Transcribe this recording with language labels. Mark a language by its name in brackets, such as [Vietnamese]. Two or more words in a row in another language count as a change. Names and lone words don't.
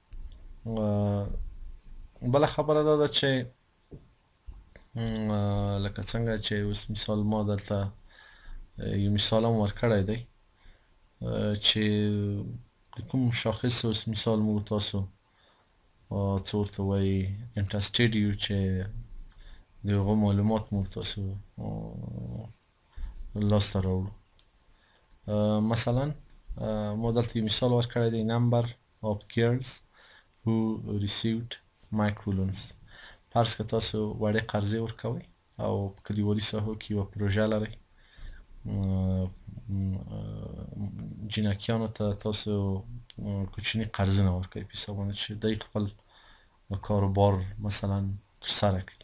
[Pashto] بله خبره دا ده چې لکه څنګه چې اوس مثال ما دلته یو مثال هم ورکړی دی چې د کوم شاخص اوس مثال موږ تاسو څه ورته وایي انټرسټډ یو چې د هغو معلومات موږ تاسو لاسته راوړو. مثلا ما دلته یو مثال ورکړی دی [English] number of girls who received microloans. [Pashto] فرض که تاسو وړې قرضې ورکوئ او په کلیوالي ساحو کې یوه پروژه لرئ، جینکیانو ته تاسو کوچني قرضونه ورکوئ په حساب باندې چې دوی خپل کاروبار مثلا ترسره کړي.